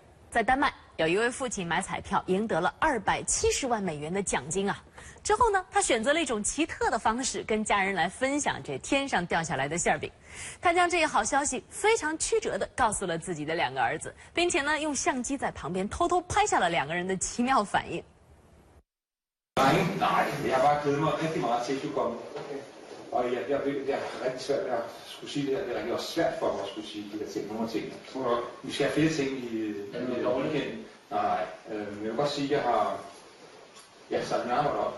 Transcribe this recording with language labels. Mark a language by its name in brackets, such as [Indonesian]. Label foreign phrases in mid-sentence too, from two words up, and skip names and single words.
[Chinese] 在丹麦，有一位父亲买彩票赢得了270万美元的奖金啊！之后呢，他选择了一种奇特的方式，跟家人来分享这天上掉下来的馅儿饼。他将这一好消息非常曲折地告诉了自己的2个儿子，并且呢，用相机在旁边偷偷拍下了2个人的奇妙反应。 [Danish] Nej, jeg har bare glædet mig rigtig meget til, at du kom. Og jeg ved, det er rigtig svært at skulle sige det her. Det er rigtig også svært for mig at skulle sige de her ting, nogle af tingene. Vi skal have flere ting i dårligheden. Nej, jeg vil godt sige, at jeg har sat min arbejde op.